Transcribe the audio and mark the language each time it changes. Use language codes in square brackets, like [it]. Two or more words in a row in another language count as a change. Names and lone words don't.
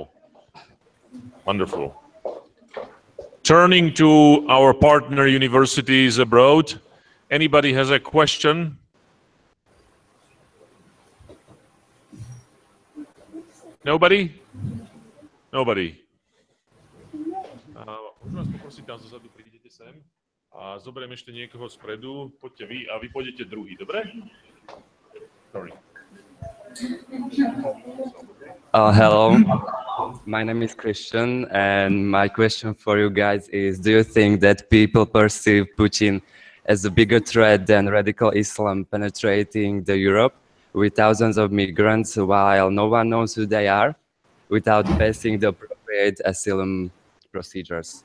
[en] Wonderful. Turning to our partner universities abroad, anybody has a question? Nobody? Nobody. [sk] Môžu vás poprosiť, tam zozadu prídete sem a zoberiem ešte niekoho spredu. Poďte vy a vy pôjdete druhý, dobre? [en] Sorry. Hello, my name is Christian, and my question for you guys is, do you think that people perceive Putin as a bigger threat than radical Islam penetrating the Europe with thousands of migrants while no one knows who they are without passing the appropriate asylum procedures?